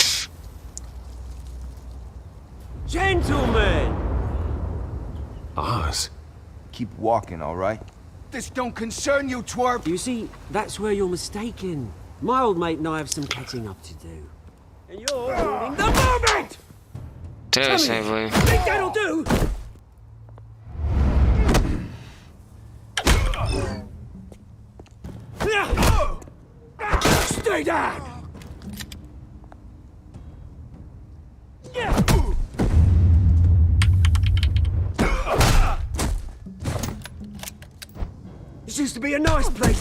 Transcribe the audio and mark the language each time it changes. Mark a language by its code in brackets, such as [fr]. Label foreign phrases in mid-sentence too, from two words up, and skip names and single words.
[en] Gentlemen! Oz. Keep walking, all right? This don't concern you, twerp! You see, that's where you're mistaken. My old mate and I have some catching up to do. And you're ruining the moment! [ro] Trebuie să ai voie. [en] Think that'll do? Stay down! This used to be a nice place.